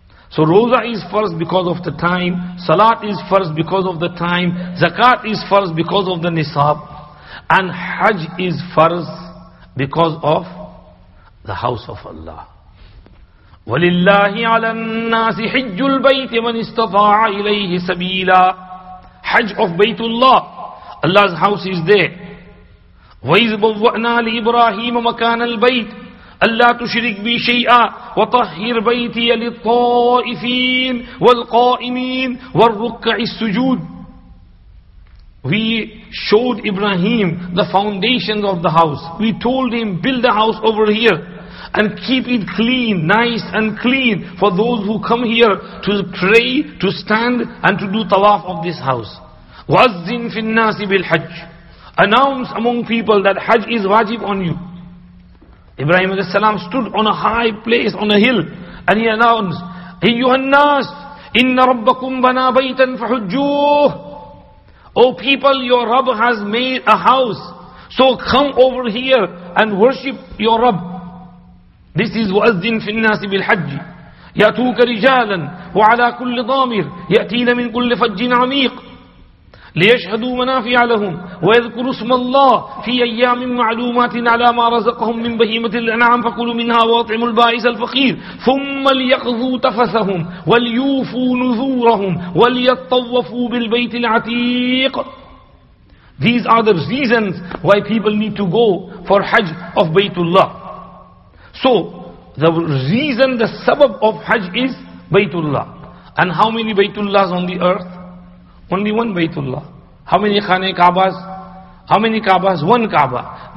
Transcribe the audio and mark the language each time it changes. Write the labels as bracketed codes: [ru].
[en] So Roza is farz because of the time, Salat is farz because of the time, Zakat is farz because of the nisab, and Hajj is farz because of the house of Allah. [ar] وَلِلَّهِ عَلَى النَّاسِ حِجُّ الْبَيْتِ مَنِ اسْتَطَاعَ إِلَيْهِ سَبِيلًا. [en] Hajj of Baytullah, Allah's house is there. [ar] وَإِذْ بَوَّأْنَا لِإِبْرَاهِيمَ مَكَانَ الْبَيْتِ ألا تشرك بي شيئا وطهر بيتي للطائفين والقائمين والركع السجود. [en] We showed Ibrahim the foundations of the house. We told him, build a house over here and keep it clean, nice and clean for those who come here to pray, to stand and to do tawaf of this house. [ar] وَأَذِّن فِي النَّاسِ بِالْحَجِّ. [en] Announce among people that Hajj is wajib on you. Ibrahim a.s. stood on a high place, on a hill, and he announced, [ar] أَيُّهَا النَّاسِ إِنَّ رَبَّكُمْ بَنَا بَيْتًا فَحُجُّوهُ. [en] O people, your Rabb has made a house, so come over here and worship your Rabb. This is [ar] وَأَذِّن فِي النَّاسِ بِالْحَجِّ يَأْتُوكَ رِجَالًا وَعَلَى كُلِّ ضَامِرٍ يَأْتِينَ مِنْ كُلِّ فَجٍّ عَمِيقٍ ليشهدوا منافع لهم ويذكروا اسم الله في أيام معلومات على ما رزقهم من بهيمة الأنعام فكلوا منها وأطعموا البائس الفقير ثم ليقضوا تفثهم وليوفوا نذورهم وليطوفوا بالبيت العتيق. [en] These are the reasons why people need to go for Hajj of Baytullah. So the reason, the sabab of Hajj is Baytullah. And how many Baytullahs on the earth? Only one Baytullah. How many Khane Kaabas? How many Kaabas? One Kaaba.